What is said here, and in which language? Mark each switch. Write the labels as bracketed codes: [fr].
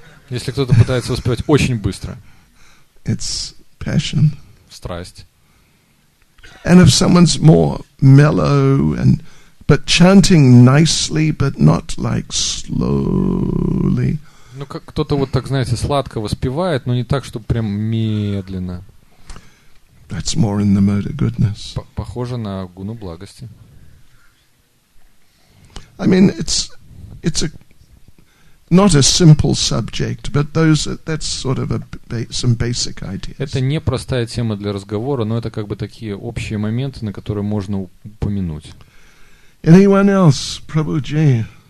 [ru] Если кто-то пытается воспевать очень быстро, [en] It's passion. [ru] страсть. [en] And if someone's more mellow but chanting nicely, but not like slowly. [ru] Ну, как кто-то вот так, знаете, сладко воспевает, но не так, чтобы прям медленно. [en] That's more in the mode of goodness. [ru] Похоже на гуну благости. [en] I mean, it's not a simple subject, but that's sort of some basic ideas. [ru] Это не простая тема для разговора, но это как бы такие общие моменты, на которые можно упомянуть. [en] Anyone else? Prabhuji.